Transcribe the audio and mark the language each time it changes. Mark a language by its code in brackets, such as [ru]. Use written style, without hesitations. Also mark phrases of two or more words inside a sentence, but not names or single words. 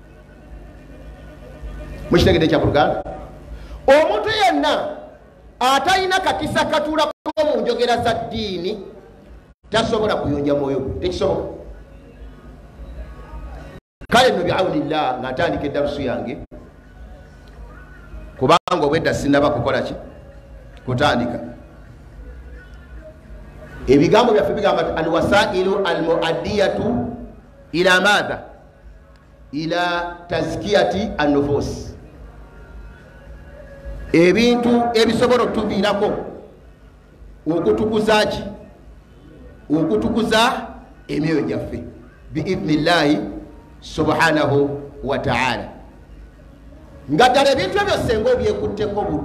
[lg] mukitegedde kya buluganda, omuntu yenna atalina kakisa katuulako mu njogera za ddiini tasobola kuyonja mwoyo gwe, tekisoboka. kale no bi'awnillah natandika eddarusu yange kubanga obwedda sinaba kukola ki kutandika ebigambo byaffe bigamba [ar] الوسائل المؤدية إلى ماذا إلى تزكية النفوس [lg] ebintu ebisobola okutuviirako okutukuza ki okutukuza emyoyo gyaffe [ar] بإذن الله سبحانه وتعالى [lg] nga ddala ebintu ebyo senga obyekutteko